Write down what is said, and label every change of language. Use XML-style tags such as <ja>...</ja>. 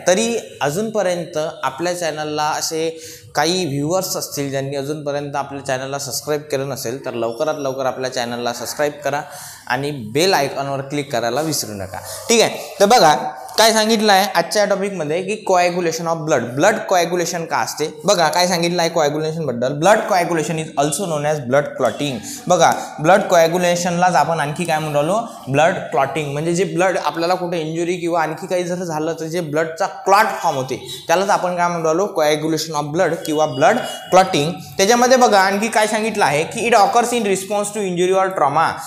<mr>तरी अजूनपर्यंत आपल्या चॅनलला असे काही व्ह्यूअर्स असतील ज्यांनी अजूनपर्यंत आपल्या चॅनलला सबस्क्राईब केलं नसेल, तर लवकरात लवकर आपल्या चॅनलला सबस्क्राईब करा आणि बेल आयकॉनवर क्लिक करायला विसरू नका. ठीक आहे, तर बघा काय सांगितलं आहे आजच्या टॉपिकमध्ये की coagulation of blood. Blood coagulation का असते, बघा काय सांगितलं आहे कोॲग्युलेशन बद्दल.</mr> <en>Blood coagulation is also known as blood clotting.</en> <mr>बघा, ब्लड कोॲग्युलेशनलाच आपण आणखी काय म्हणून राहिलो, ब्लड क्लॉटिंग. म्हणजे जे ब्लड आपल्याला कुठे इंजुरी किंवा आणखी काही जर झालं तर जे ब्लडचा क्लॉट फॉर्म होते त्यालाच आपण काय म्हणून राहिलो, कोॲग्युलेशन ऑफ ब्लड किंवा ब्लड क्लॉटिंग. त्याच्यामध्ये बघा आणखी काय सांगितलं आहे की</mr> <en>It occurs in response to injury or trauma.</en>